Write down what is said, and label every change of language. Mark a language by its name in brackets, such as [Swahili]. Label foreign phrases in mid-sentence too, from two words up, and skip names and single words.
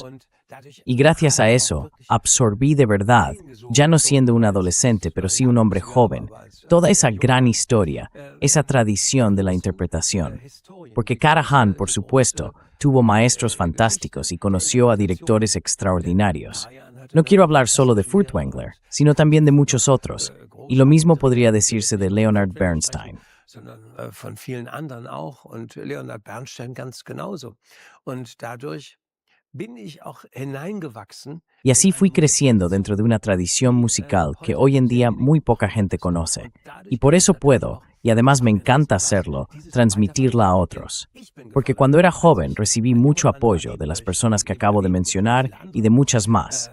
[Spanish] Y gracias a eso, absorbí de verdad, ya no siendo un adolescente, pero sí un hombre joven, toda esa gran historia, esa tradición de la interpretación. Porque Karajan, por supuesto, tuvo maestros fantásticos y conoció a directores extraordinarios. No quiero hablar solo de Furtwängler, sino también de muchos otros. Y lo mismo podría decirse de Leonard Bernstein. [German] Sondern von vielen anderen auch und Leonard Bernstein ganz genauso. Und dadurch bin ich auch hineingewachsen. [Spanish] Y así fui creciendo dentro de una tradición musical que hoy en día muy poca gente conoce. Y por eso puedo, y además me encanta hacerlo, transmitirla a otros. Porque cuando era joven recibí mucho apoyo de las personas que acabo de mencionar y de muchas más.